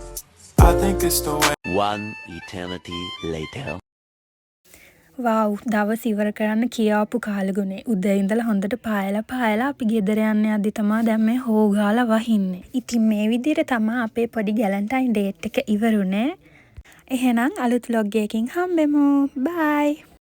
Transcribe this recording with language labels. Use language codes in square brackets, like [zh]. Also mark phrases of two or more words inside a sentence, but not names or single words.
[en] I think it's the way. One eternity later. [si] වව් දවස් ඉවර කරන්න කියාපු කාලගුණේ උදේ ඉඳලා හොඳට පායලා අපි ගෙදර යන්න යද්දි තමයි දැන් මේ හොගාලා වහින්නේ. ඉතින් මේ විදිහට තමයි අපේ පොඩි [en] Valentine date [si] එක ඉවරුනේ. එහෙනම් අලුත් vlog එකකින් හම්බෙමු. බයි.